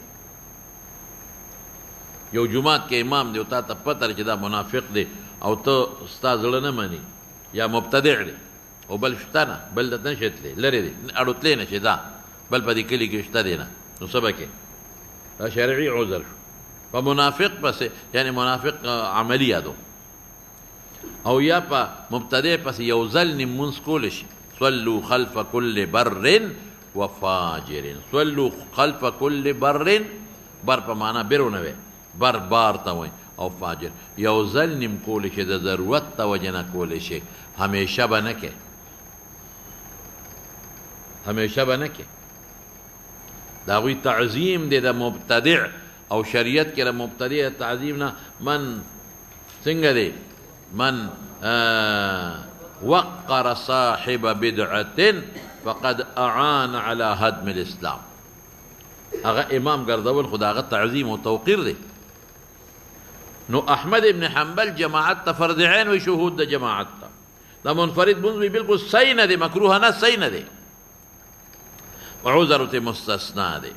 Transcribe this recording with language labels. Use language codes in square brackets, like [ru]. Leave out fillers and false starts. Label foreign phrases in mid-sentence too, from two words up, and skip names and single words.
[ps] یو جماعت کې امام دی او تا ته پته چې دا منافق دی او ته ستا زړه نه مني یا مبتدع دی او بل شته نه بل دته نشي تللی لرې دی اړو تللی نه شي دا بل په دې کلي کې شته دی نه نو څه به کې دا شرعي عذر شو. په منافق پسې یعنې منافق عملي یادو او یا په مبتدع پسې یو ځل لمونځ کولی شي [ar] صلوا خلف كل بر وفاجر صلوا خلف كل بر [ps] بر په معنا بیرونه وي بر بار ته وایي او فاجر یو ځل نیم کولی شي د ضرورت ته وجه نه کولی شي همیشه به نه کې همیشه به نه کې د هغوی تعظیم دی د مبتدع او شریعت کې مبتدی تعظیم نه من څنګه دی [ar] من وقر صاحب بدعة فقد اعان على هدم الاسلام. [ps] هغه امام ګرځول خدا هغه تعظیم او توقیر دی. نو احمد ابن حنبل جماعت ته فرض عین و شهود د جماعت ته دا منفرد منځ بالکل صحیح نه دی، مکروه نه، صحیح نه دی، عذر ته مستثنا دی.